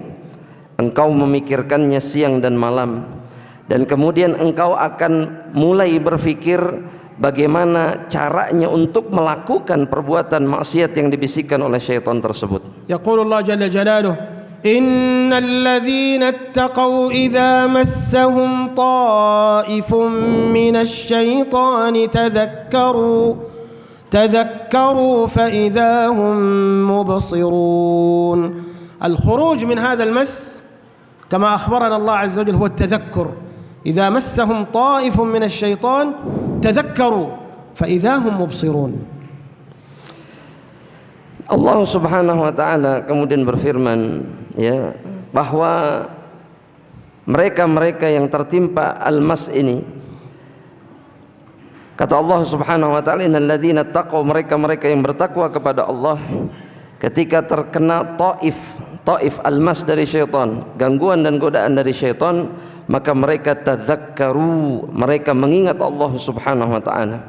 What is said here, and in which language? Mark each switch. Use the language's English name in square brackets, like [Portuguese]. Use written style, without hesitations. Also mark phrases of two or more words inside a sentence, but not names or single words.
[Indonesian] Engkau memikirkannya siang dan malam, dan kemudian engkau akan mulai berpikir bagaimana caranya untuk melakukan perbuatan maksiat yang dibisikkan oleh syaitan tersebut. [Arabic] يقول الله جل جلاله إن الذين اتقوا إذا مسهم طائف من الشيطان تذكروا فإذا هم مبصرون. الخروج من هذا المس كما أخبرنا الله عز وجل هو التذكر. إذا مسهم طائف من الشيطان تذكروا فإذا هم مبصرون. الله سبحانه وتعالى [Indonesian] kemudian berfirman, ya, bahwa mereka-mereka yang tertimpa al-mas ini, kata Allah Subhanahu wa taala, [Arabic] إن الذين اتقوا, [Indonesian] mereka-mereka yang bertakwa kepada Allah, ketika terkena [Arabic] طائف المس [Indonesian] dari syaitan, gangguan dan godaan dari syaitan, maka mereka tadzakkaru, mereka mengingat [Arabic] الله سبحانه وتعالى.